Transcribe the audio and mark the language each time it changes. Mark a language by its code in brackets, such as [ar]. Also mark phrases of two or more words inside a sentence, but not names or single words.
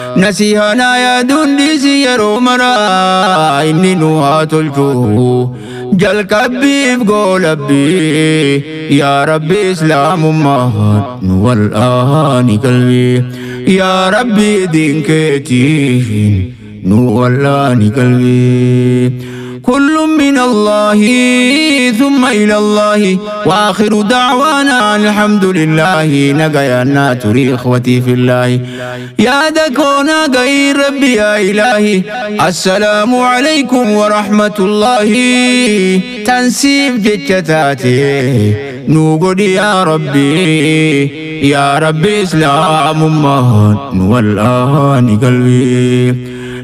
[om] Nasihaa naa yaaduun dhiisi yeroo maraa, inni nu haa tolchu. Jalqabbiif goolabbii, yaa Rabbi Islaamummaa nu wal'aani qalbii. Yaa Rabbi diin keetiin nu wallaani qalbii. [ar] كل من الله ثم إلى الله وآخر دعوانا الحمد لله. [om] Nagayaan naa turi [ar] إخوتي في الله. [om] Yaada koo nagayi Rabbi yaa Ilaahi. [ar] السلام عليكم ورحمة الله. [om] Tansiif jecha taate nu godhi yaa Rabbi. Yaa Rabbi Islaamummaan nu wal'aani qalbii.